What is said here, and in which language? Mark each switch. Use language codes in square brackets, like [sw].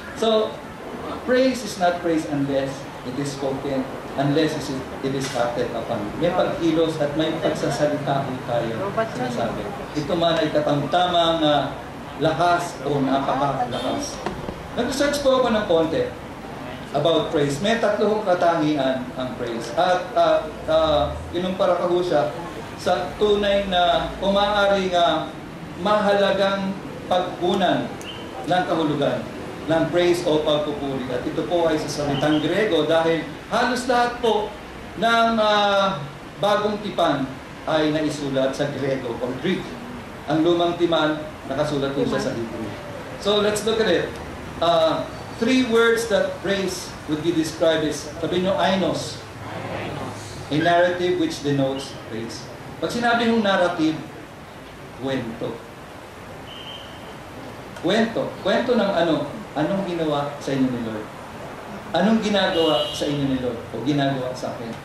[en] So, praise is not praise unless it is spoken, unless it is acted upon. [tl] May pagkilos at may pagsasalita ko tayo sinasabi. Ito man ay katamtamang lakas o napakalakas. Nag-search po ako ng konti [en] about praise. [tl] May tatlong katangian ang praise. At inumpara ko siya sa tunay na umaaring mahalagang pagkunan ng kahulugan ng praise o pagpupuri. At ito po ay sa salitang Grego dahil halos lahat po ng bagong tipan ay naisulat sa Grego o Greek. Ang lumang tipan, nakasulat po siya sa Hebrew. [en] So let's look at it. Three words that praise would be described as, [tl] sabi nyo, [en] ainos. A narrative which denotes praise. [tl] Pag sinabi ng narrative, kwento. Kwento ng ano? Anong ginawa sa inyo ni Lord? Anong ginagawa sa inyo ni Lord? O ginagawa sa akin?